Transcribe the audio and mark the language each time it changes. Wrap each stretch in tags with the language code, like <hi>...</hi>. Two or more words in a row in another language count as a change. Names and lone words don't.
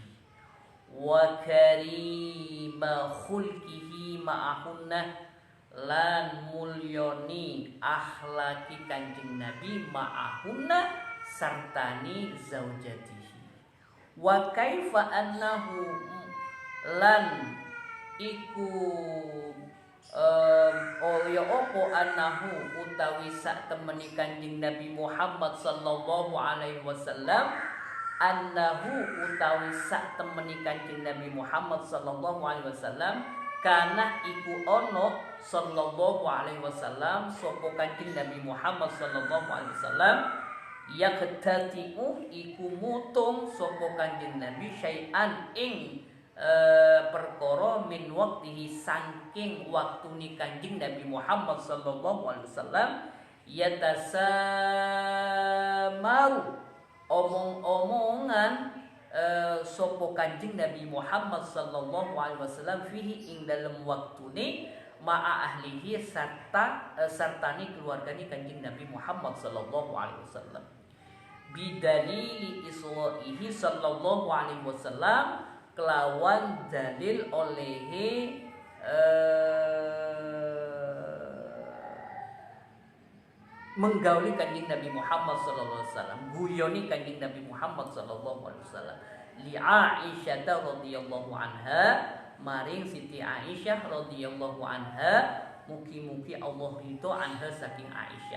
<ar>وكريم خلقه معهن,</ar> <jv>lan mulyoni akhlaki Kanjeng Nabi ma'ahunna, sartani zaujatihi.</jv> <ar>وكيف أنه,</ar> <jv>lan iku ya opo annahu utawi sak temeni Kanjeng Nabi Muhammad</jv> <ar>صلى الله عليه وسلم,</ar> <jv>annahu utawi sak temeni Kanjeng Nabi Muhammad</jv> <ar>صلى الله عليه وسلم,</ar> <jv>kana iku ono</jv> <ar>صلى الله عليه وسلم</ar> <jv>sapa Kanjeng Nabi Muhammad</jv> <ar>صلى الله عليه وسلم,</ar> <jv>yaqtati'u iku mutung sapa Kanjeng Nabi syai'an ing perkara</jv> <ar>من وقته,</ar> <jv>saking waktune Kanjeng Nabi Muhammad</jv> <ar>صلى الله عليه وسلم,</ar> <jv>yatasamaru omong-omongan sapa Kanjeng Nabi Muhammad</jv> <ar>صلى الله عليه وسلم</ar> <jv>fihi ing dalem waktune</jv> <ar>مع أهله,</ar> <jv>sartani keluargane Kanjeng Nabi Muhammad</jv> <ar>صلى الله عليه وسلم, بدليل إسوائه صلى الله عليه وسلم,</ar> <jv>kelawan dalil olehe menggauli Kanjeng Nabi Muhammad</jv> <ar>صلى الله عليه وسلم,</ar> <jv>guyoni Kanjeng Nabi Muhammad</jv> <ar>صلى الله عليه وسلم, لعائشة رضي الله عنها,</ar> <jv>maring Siti Aisyah</jv> <ar>رضي الله عنها,</ar> <jv>mugi-mugi Allah ridho anha saking Aisyah.</jv>